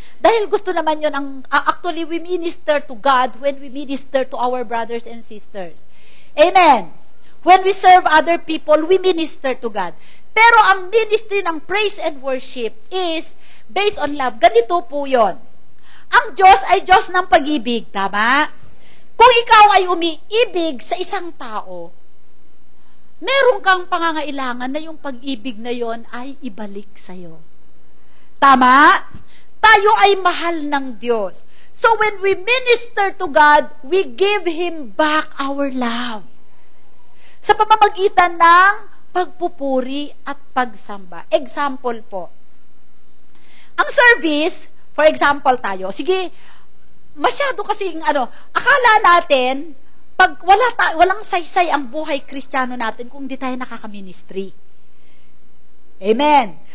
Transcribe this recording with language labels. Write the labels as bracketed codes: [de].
[tl] Dahil gusto naman yun, [en] actually we minister to God when we minister to our brothers and sisters. Amen. When we serve other people, we minister to God. Pero ang ministry ng praise and worship is based on love. [tl] Ganito po yun. Ang Diyos ay Diyos ng pag-ibig, tama? Kung ikaw ay umiibig sa isang tao, meron kang pangangailangan na yung pag-ibig na yon ay ibalik sa'yo. Tama? Tayo ay mahal ng Diyos. [en] So when we minister to God, we give Him back our love. [tl] Sa pamamagitan ng pagpupuri at pagsamba. Example po. Ang service, for example tayo, sige, masyado kasing akala natin, pag walang saysay ang buhay Kristiyano natin kung di tayo nakaka-ministry. Amen.